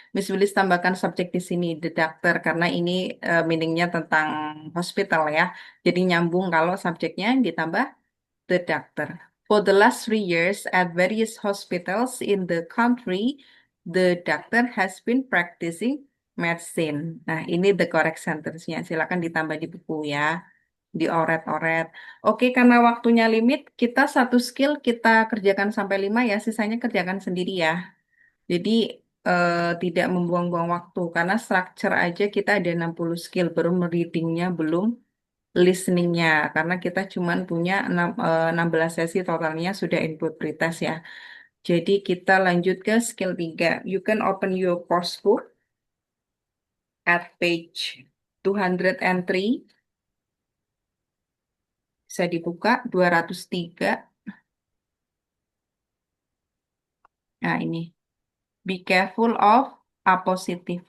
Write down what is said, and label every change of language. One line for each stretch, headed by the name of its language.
Indonesian: Miss Willis tambahkan subjek di sini,
English: the doctor,
Indonesian: karena ini meaningnya tentang hospital ya. Jadi nyambung kalau subjeknya ditambah the doctor.
English: For the last 3 years at various hospitals in the country, the doctor has been practicing medicine.
Indonesian: Nah, ini
English: the correct sentence-nya.
Indonesian: Silakan ditambah di buku ya, dioret-oret. Oke, karena waktunya limit, kita satu skill kita kerjakan sampai 5 ya, sisanya kerjakan sendiri ya. Jadi tidak membuang-buang waktu, karena structure aja kita ada 60 skill, baru readingnya belum listeningnya, karena kita cuman punya 16 sesi totalnya sudah input pretest ya. Jadi kita lanjut ke skill 3.
English: You can open your course book at page 203.
Indonesian: Bisa dibuka 203. Nah, ini. Be careful of apositif.